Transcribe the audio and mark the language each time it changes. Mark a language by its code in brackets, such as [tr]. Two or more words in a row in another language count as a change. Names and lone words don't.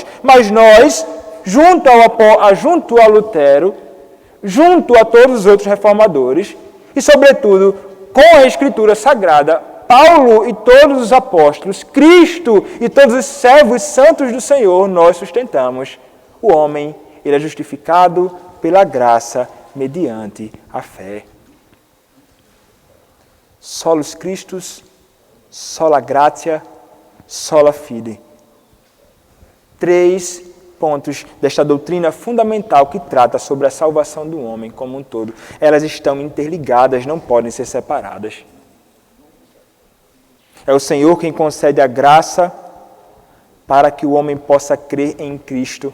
[pt] Mas nós, junto a Lutero, junto a todos os outros reformadores, e sobretudo com a Escritura Sagrada, Paulo e todos os apóstolos, Cristo e todos os servos santos do Senhor, nós sustentamos. O homem, ele é justificado pela graça mediante a fé. [la] Solus Christus, sola gratia, sola fide. [pt] 3 pontos desta doutrina fundamental que trata sobre a salvação do homem como um todo. Elas estão interligadas, não podem ser separadas. É o Senhor quem concede a graça para que o homem possa crer em Cristo.